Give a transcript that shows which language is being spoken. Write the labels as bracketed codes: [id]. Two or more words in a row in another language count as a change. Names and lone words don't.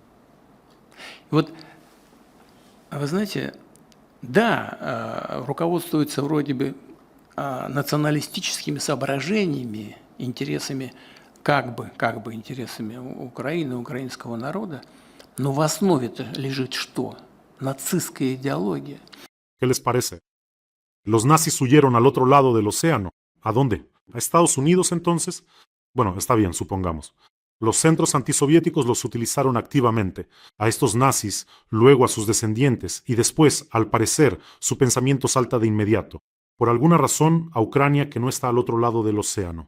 [ru] И вот, вы знаете, да, руководствуются вроде бы националистическими соображениями, интересами, как бы интересами Украины, украинского народа, но в основе-то лежит что? Нацистская идеология. [es] ¿Qué les parece? Los nazis huyeron al otro lado del océano. ¿A dónde? ¿A Estados Unidos entonces? Bueno, está bien, supongamos. Los centros antisoviéticos los utilizaron activamente, a estos nazis, luego a sus descendientes, y después, al parecer, su pensamiento salta de inmediato, por alguna razón, a Ucrania que no está al otro lado del océano.